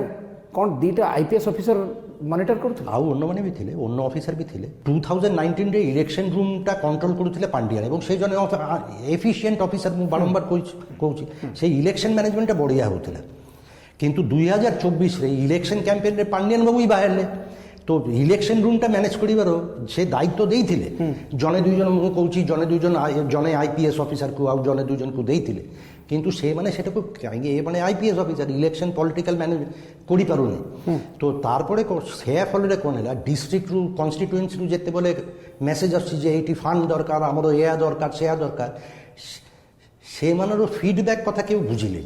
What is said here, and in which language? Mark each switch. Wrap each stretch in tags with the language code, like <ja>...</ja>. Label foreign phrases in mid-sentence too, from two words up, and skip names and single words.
<or>କ'ଣ ଦୁଇଟା</or> <en>IPS officer</en> <or>ମନିଟର କରୁଥିଲେ? ଆଉ ଅନ୍ୟମାନେ ବି ଥିଲେ, ଅନ୍ୟ ଅଫିସର ବି ଥିଲେ। 2019ରେ</or> <en>election roomta</en> <or>କଣ୍ଟ୍ରୋଲ କରୁଥିଲେ ପାଣ୍ଡିଆନ, ଏବଂ ସେ ଜଣେ</or> <en>efficient officer.</en> <or>ମୁଁ ବାରମ୍ବାର କହୁଛି ସେଇ</or> <en>election managementta</en> <or>ବଢ଼ିଆ ହେଉଥିଲା। କିନ୍ତୁ 2024ରେ</or> <en>election campaignre</en> <or>ପାଣ୍ଡିଆନ ବାବୁ ହିଁ ବାହାରିଲେ, ତ ଇଲେକ୍ସନ ରୁମ୍ଟା ମ୍ୟାନେଜ କରିବାର ସେ ଦାୟିତ୍ୱ ଦେଇଥିଲେ ଜଣେ ଦୁଇ ଜଣ, ମୁଁ କହୁଛି ଜଣେ ଦୁଇ ଜଣ, ଜଣେ IPS ଅଫିସରକୁ ଆଉ ଜଣେ ଦୁଇ ଜଣକୁ ଦେଇଥିଲେ। କିନ୍ତୁ ସେମାନେ ସେଟାକୁ କାହିଁକି ମାନେ</or> <en>IPS officer election political manage</en> <or>କରିପାରୁନି। ତ ତାରପରେ ସେୟା ଫଳରେ କ'ଣ ହେଲା,</or> <en>districtru constituencyru</en> <or>ଯେତେବେଳେ ମେସେଜ ଆସୁଛି ଯେ ଏଇଠି ଫଣ୍ଡ ଦରକାର, ଆମର ଏୟା ଦରକାର ସେୟା ଦରକାର, ସେମାନଙ୍କର ଫିଡବ୍ୟାକ୍ କଥା କେউ ବୁଝିଲେନି।</or>